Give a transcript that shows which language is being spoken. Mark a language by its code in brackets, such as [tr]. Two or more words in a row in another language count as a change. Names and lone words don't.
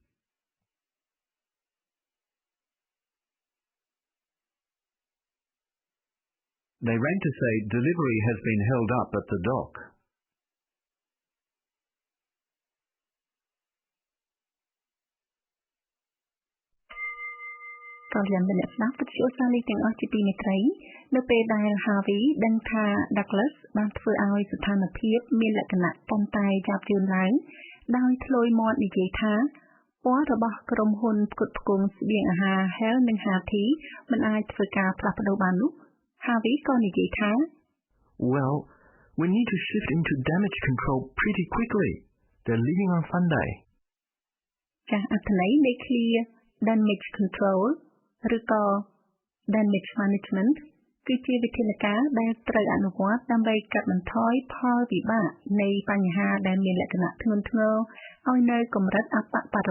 [en] They rang to say delivery has been held up at the dock. [km] ក៏យ៉ាងមានអ្នកស្ដាប់វិទ្យុសាលីទាំងអស់ជាទីមេត្រីនៅពេលដែល Harvey ដឹងថា Douglas បានធ្វើឲ្យស្ថានភាពមានលក្ខណៈប៉ុន្តែយ៉ាប់យឺនឡើងដោយធ្លុយមាត់និយាយថាពណ៌របស់ក្រុមហ៊ុនផ្គត់ផ្គង់ស្បៀងអាហារ Hale និង Harty មិនអាចធ្វើការផ្លាស់ប្ដូរបាននោះ Harvey ក៏និយាយថា [en] Well, we need to shift into damage control pretty quickly. They're leaving on Sunday. [km] ចាស់អត្ថន័យនៃឃ្លា [en] damage control [km] ឬក៏ [en] damage management [km] គឺជាវិធានការដែលត្រូវអនុវត្តដើម្បីកាត់បន្ថយផលវិបាកនៃបញ្ហាដែលមានលក្ខណៈធ្ងន់ធ្ងរឲ្យនៅកម្រិតអបបរ